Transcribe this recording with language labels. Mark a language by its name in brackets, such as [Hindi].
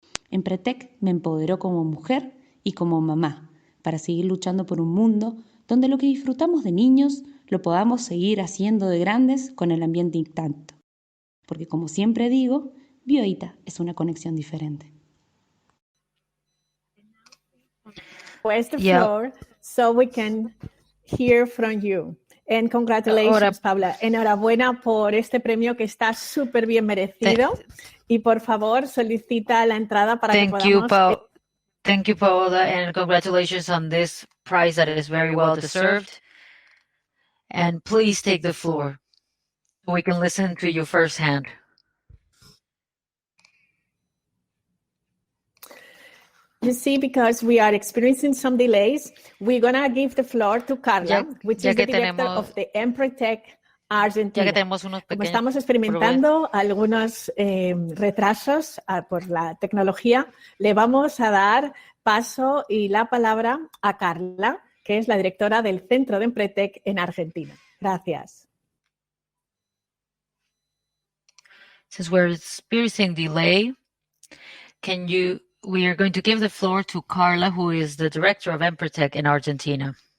[Spanish] Empretec me empoderó como mujer y como mamá para seguir luchando por un mundo donde lo que disfrutamos de niños lo podamos seguir haciendo de grandes con el ambiente intacto. Porque como siempre digo, Bioita es una conexión diferente. [English] Pues the floor so we can hear from you. And congratulations, Paula. [Spanish] Enhorabuena por este premio que está súper bien merecido. Y por favor, solicita la entrada para que podamos... [English] Thank you, Paola, and congratulations on this prize that is very well deserved. And please take the floor so we can listen to you firsthand. You see, because we are experiencing some delays, we're going to give the floor to Carla, which is the director of the Empretec Argentina. [Spanish] Como estamos experimentando algunos retrasos por la tecnología, le vamos a dar paso y la palabra a Carla, que es la directora del Centro de Empretec en Argentina. Gracias. [English] Since we're experiencing delay, we are going to give the floor to Carla, who is the director of Empretec in Argentina.